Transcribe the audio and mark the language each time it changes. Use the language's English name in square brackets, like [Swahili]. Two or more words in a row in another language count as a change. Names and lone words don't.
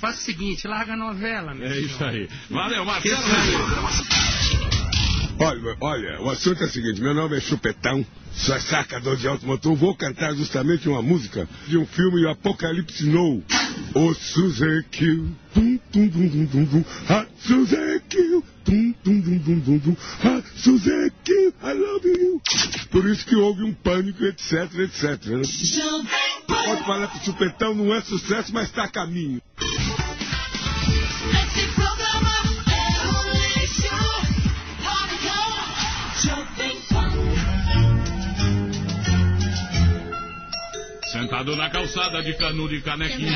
[Portuguese] Faça o seguinte, larga a novela, meu senhor. Isso aí. Valeu, Marcelo. Olha, o assunto é o seguinte, meu nome é Chupetão, sou sacador de automotor, vou cantar justamente uma música de um filme, o Apocalipse Now. O Suzuki, tum tum dum dum dum dum, ah, Suzuki, tum tum dum dum dum dum, [English] ah, Suzuki, I love you. [Portuguese] Por isso que houve um pânico, etc, etc. Né? Pode falar que o Chupetão não é sucesso, mas está a caminho. Sentado na calçada de canudo e canequinha.